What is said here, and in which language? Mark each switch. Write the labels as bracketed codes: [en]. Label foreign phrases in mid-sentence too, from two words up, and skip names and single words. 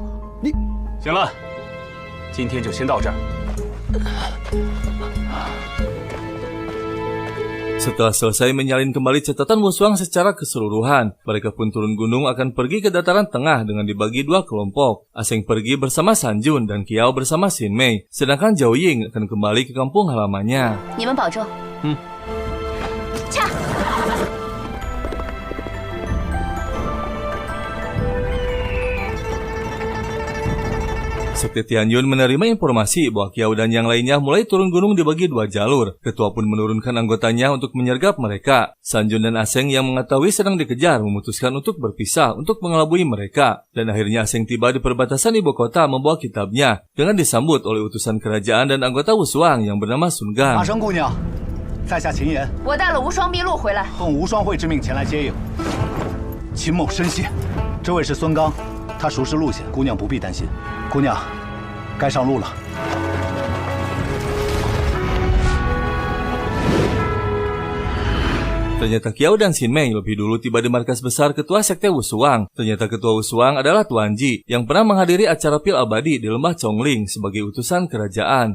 [zh] 你行了，今天就先到这儿。 [id] Setelah selesai menyalin kembali catatan Wushuang secara keseluruhan, mereka pun turun gunung akan pergi ke dataran tengah dengan dibagi dua kelompok. Aseng pergi bersama Sanjun dan Kiao bersama Xin Mei, sedangkan Zhao Ying akan kembali ke kampung halamannya. [zh] 你们保重。恰。 [id] Sekte Tianyun menerima informasi bahwa Kiau dan yang lainnya mulai turun gunung dibagi 2 jalur. Ketua pun menurunkan anggotanya untuk menyergap mereka. Sanjun dan Aseng yang mengetahui sedang dikejar memutuskan untuk berpisah untuk mengelabui mereka. Dan akhirnya Aseng tiba di perbatasan ibu kota membawa kitabnya dengan disambut oleh utusan kerajaan dan anggota Wushuang yang bernama Sun Gang. [zh] 大生姑娘，在下秦岩，我带了无双秘录回来，奉无双会之命前来接应。秦某深谢。这位是孙刚，他熟识路线，姑娘不必担心。姑娘，该上路了。 [id] Ternyata Kiau dan Xin Mei lebih dulu tiba di markas besar ketua sekte Wushuang. Ternyata ketua Wushuang adalah Tuan Ji yang pernah menghadiri acara pil abadi di lembah Chongling sebagai utusan kerajaan.